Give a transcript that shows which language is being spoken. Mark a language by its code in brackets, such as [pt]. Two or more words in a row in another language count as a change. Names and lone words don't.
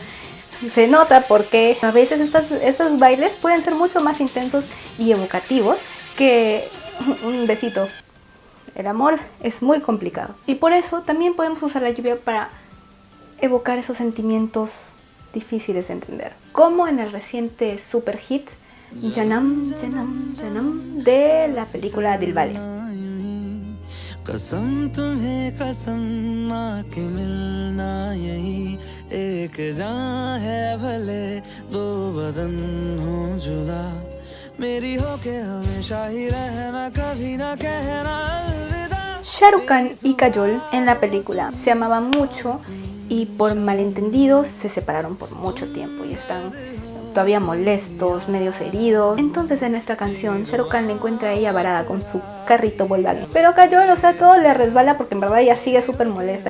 [es] Se nota porque a veces estos bailes pueden ser mucho más intensos y evocativos que un besito. El amor es muy complicado. Y por eso también podemos usar la lluvia para evocar esos sentimientos difíciles de entender, como en el reciente [en] super hit [es] Janam Janam Janam de la película Dilwale. [hi] कसम तुम्हें कसम माँ के मिलना यही एक जान है भले दो बदन हो जुदा मेरी हो के हमेशा ही रहना कभी ना कहना अलविदा. [es] Shah Rukh Khan y Kajol en la película se amaban mucho y por malentendidos se separaron por mucho tiempo y están todavía molestos, medios heridos. Entonces en nuestra canción Shah Rukh Khan le encuentra a ella varada con su carrito Volkswagen, pero Kajol, todo le resbala porque en verdad ella sigue súper molesta.